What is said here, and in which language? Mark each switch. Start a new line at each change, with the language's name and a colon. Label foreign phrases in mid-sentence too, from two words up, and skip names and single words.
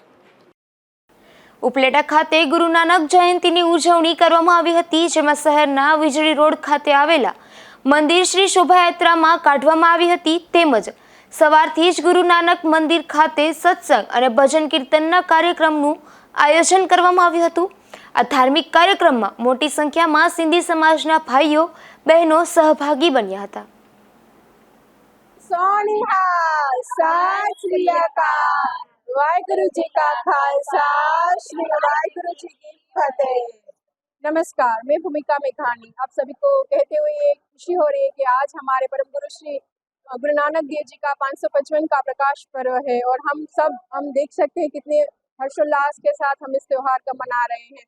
Gujarati: ઉપલેટા ખાતે ગુરુ નાનક જયંતીની ઉજવણી કરવામાં આવી હતી, જેમાં શહેરના વીજળી રોડ ખાતે આવેલા મંદિર શ્રી શોભાયાત્રામાં કાઢવામાં આવી હતી. તેમજ સવારથી જ ગુરુ નાનક મંદિર ખાતે સત્સંગ અને ભજન કીર્તનના કાર્યક્રમનું આયોજન કરવામાં આવ્યું હતું. આ ધાર્મિક કાર્યક્રમમાં મોટી સંખ્યામાં સિંધી સમાજના ભાઈઓ બહેનો સહભાગી બન્યા હતા.
Punjabi: ਸੋਨਿਹਾਲ ਸਤ ਸ੍ਰੀ ਅਕਾਲ ਵਾਹਿਗੁਰੂ ਜੀ ਕਾ ਖ਼ਾਲਸਾ ਸ੍ਰੀ ਵਾਹਿਗੁਰੂ ਜੀ ਕੀ ਫ਼ਤਿਹ.
Hindi: नमस्कार, मैं भूमिका मेघानी आप सभी को कहते हुए खुशी हो रही है कि आज हमारे परम गुरु श्री गुरु नानक देव जी का 555 का प्रकाश पर्व है और हम देख सकते हैं कितने हर्षोल्लास के साथ हम इस त्योहार का मना रहे हैं.